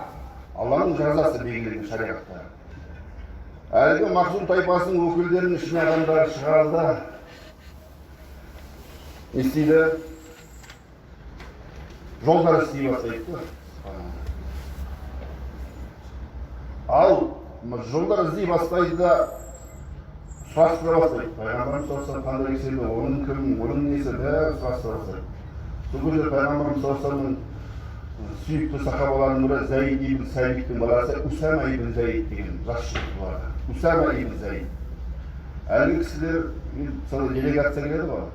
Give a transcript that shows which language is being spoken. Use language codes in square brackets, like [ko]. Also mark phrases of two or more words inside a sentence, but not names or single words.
[kk] Алланың жазасы белгіленген шариғатта. Әлгі Махзум тайпасының өкілдерінің ішіне адамдар шығарды. Не істейді? Жолдар істей бастайды. Ал жолдар іздей бастайды да сұрастыра бастайды. Пайғамбарымыз [ar] صلى الله عليه وسلم [kk] қандай кісі, оның кім, оның несі, бәрі сұрастыра бастайды. Сол кезде пайғамбарымыз [ar] صلى الله عليه وسلم [kk] сүйікті сахабаларының бірі Заид ибн Сабиттің баласы Усама ибн Заид деген жас жігіт бар. Усама ибн Заид. Әлгі кісілер мысалы делегация келеді ғой.